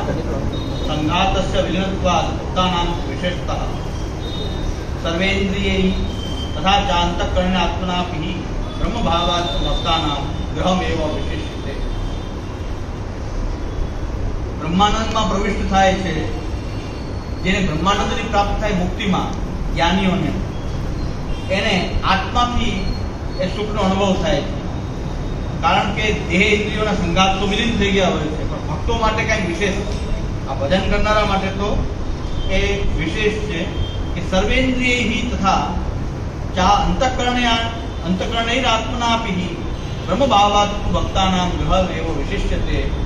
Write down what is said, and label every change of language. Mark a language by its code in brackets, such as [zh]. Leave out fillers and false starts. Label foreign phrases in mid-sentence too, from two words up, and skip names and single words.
[sa] संघातस्य विलीनत्वात् मुक्तानां विशेषतः सर्वेन्द्रियैः तथा च अंतःकरणेन आत्मनापि ब्रह्मभावात् मुक्तानां ग्रहमेव विशेष्यते. [gu] બ્રહ્માનંદમાં પ્રવિષ્ટ થાય છે, જેને બ્રહ્માનંદની પ્રાપ્ત થાય મુક્તિમાં જ્ઞાનીઓને, એને આત્માથી એ સુખનો અનુભવ થાય છે. કારણ કે દેહ ઇન્દ્રિયોના સંઘાત તો વિલીન થઈ ગયા હોય છે, પણ ભક્તો માટે કંઈક વિશેષ, આ ભજન કરનારા માટે તો એ વિશેષ છે કે [sa] સર્વેન્દ્રિયૈ તથા ચા અંતઃકરણૈર આત્મનાપિ બ્રહ્મભાવાત્ ભક્તાનાં ગ્રહ એવો વિશિષ્યતે.